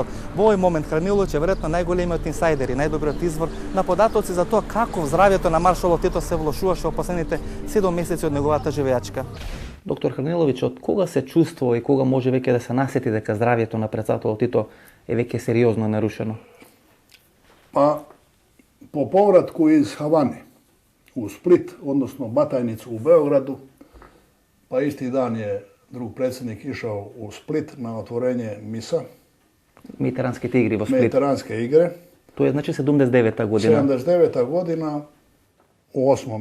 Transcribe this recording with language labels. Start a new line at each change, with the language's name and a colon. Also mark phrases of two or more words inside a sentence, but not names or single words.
Macedonian: Во овој момент Храниловиќ е веројатно најголемиот инсайдер и најдобриот извор на податоци за тоа како здравјето на маршалот Тито се влошуваше во последните 7 месеци од неговата живеачка. Доктор Храниловиќ, од кога се чувствува и кога може веќе да се насети дека здравјето на претседателот Тито е веќе сериозно нарушено?
Croatian: По повратку из Havane u Split, odnosno Batajnicu u Beogradu, pa isti dan je drug predsjednik išao u Split na otvorenje MIS-a. Mediteranske igre vo Split. Mediteranske igre. To je znači 79. godina. 79. godina u 8.